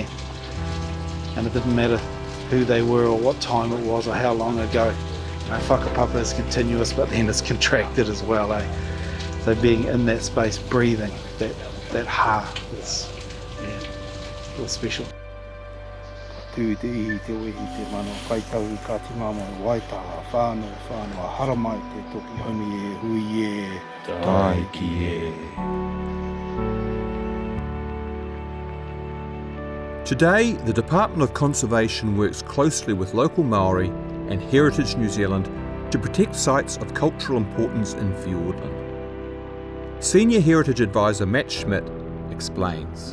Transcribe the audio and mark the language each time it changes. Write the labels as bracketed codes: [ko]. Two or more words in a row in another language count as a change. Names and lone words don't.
[en] And it didn't matter who they were or what time it was or how long ago. You know, whakapapa is continuous, but then it's contracted as well, eh? So being in that space, breathing, that ha is, it was special. [mi] Tū te ihi te wehi te mano kaitau I kati mamo waitaha whānau haramai te toki honi e hui e taiki e. [en] Today, the Department of Conservation works closely with local Māori and Heritage New Zealand to protect sites of cultural importance in Fiordland. Senior Heritage Advisor Matt Schmidt explains.